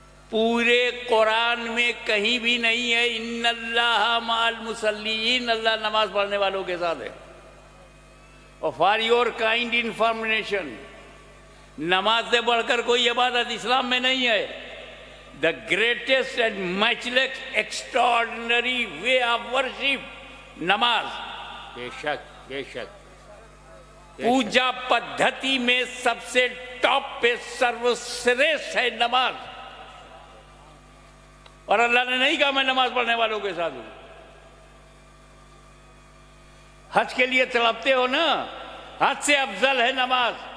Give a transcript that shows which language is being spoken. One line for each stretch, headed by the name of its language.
Urdu: پورے قرآن میں کہیں بھی نہیں ہے
Arabic: ان اللہ مع المصلین،
Urdu: اللہ نماز پڑھنے والوں کے ساتھ ہے. اور
English: for your kind information,
Urdu: نماز سے بڑھ کر کوئی عبادت اسلام میں نہیں ہے.
English: The greatest and matchless extraordinary way of worship, نماز.
Urdu: بے شک بے شک. پوجا پدھتی میں سب سے ٹاپ پہ سروشریشٹھ ہے نماز. اور اللہ نے نہیں کہا میں نماز پڑھنے والوں کے ساتھ ہوں. حج کے لیے تڑپتے ہو نا، حج سے افضل ہے نماز.